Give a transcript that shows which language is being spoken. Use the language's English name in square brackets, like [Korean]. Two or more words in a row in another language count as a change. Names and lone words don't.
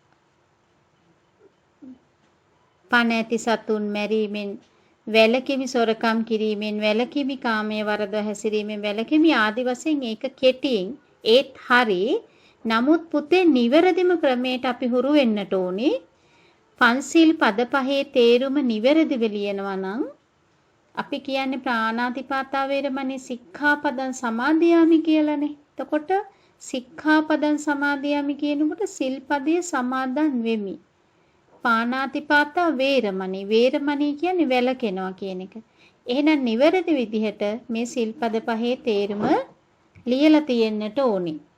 [Sinhala] පණ ඇති සතුන් මැරීමෙන් වැළකීමි, සොරකම් කිරීමෙන් වැළකීමි, කාමයේ වරද හැසිරීමෙන් වැළකීමි ආදි වශයෙන් ඒක කෙටියෙන් ඒත් හරි. නමුත් පුතේ නිවැරදිම ක්‍රමයට අපි හුරු වෙන්නට ඕනේ. පන්සිල් පද පහේ තේරුම නිවැරදිව ලියනවා නම් අපි කියන්නේ [Pali] ප්‍රාණාතිපාතා වේරමණී සික්ඛාපදං සමාදියාමි [Sinhala] කියලානේ. එතකොට [Pali] සික්ඛාපදං සමාදියාමි [Sinhala] කියනකොට සිල්පදයේ සමාදන් වෙමි. [Pali] පාණාතිපාතා වේරමණී, [Sinhala] වේරමණී කියන්නේ වැළකෙනවා කියන එක. එහෙනම් නිවැරදි විදිහට මේ සිල්පද පහේ තේරුම ලියලා තියෙන්නට ඕනේ.